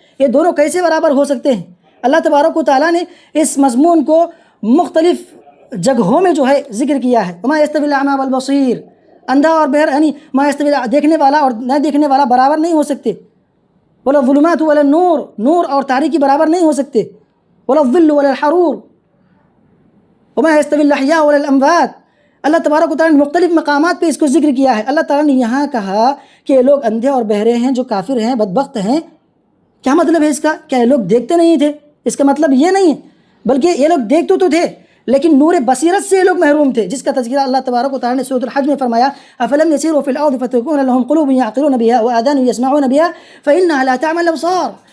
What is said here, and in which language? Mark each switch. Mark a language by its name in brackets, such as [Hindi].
[Urdu] یہ دونوں کیسے برابر ہو سکتے ہیں؟ اللہ تبارک و تعالیٰ نے اس مضمون کو مختلف جگہوں میں جو ہے ذکر کیا ہے. [Arabic] وما یستوی الاعمی والبصیر، [Urdu] اندھا اور بہرا، یعنی ما یستوی دیکھنے والا اور نہ دیکھنے والا برابر نہیں ہو سکتے. [Arabic] ولا الظلمات ولا النور، [Urdu] نور اور تاریکی برابر نہیں ہو سکتے. [Arabic] ولا الظل ولا الحرور وما يستوي الاحياء ولا الاموات. [Urdu] اللہ تبارک و تعالیٰ نے مختلف مقامات پہ اس کو ذکر کیا ہے. اللہ تعالیٰ نے یہاں کہا کہ یہ لوگ اندھے اور بہرے ہیں، جو کافر ہیں، بدبخت ہیں. کیا مطلب ہے اس کا؟ کیا یہ لوگ دیکھتے نہیں تھے؟ اس کا مطلب یہ نہیں ہے، بلکہ یہ لوگ دیکھتے تو تھے لیکن نور بصیرت سے یہ لوگ محروم تھے، جس کا تذکرہ اللہ تبارک و تعالیٰ نے سورۃ الحج میں فرمایا [Arabic] افلم يسيروا في الارض فتكون لهم قلوب يعقلون بها واذان يسمعون بها فانها لا تعمى الابصار.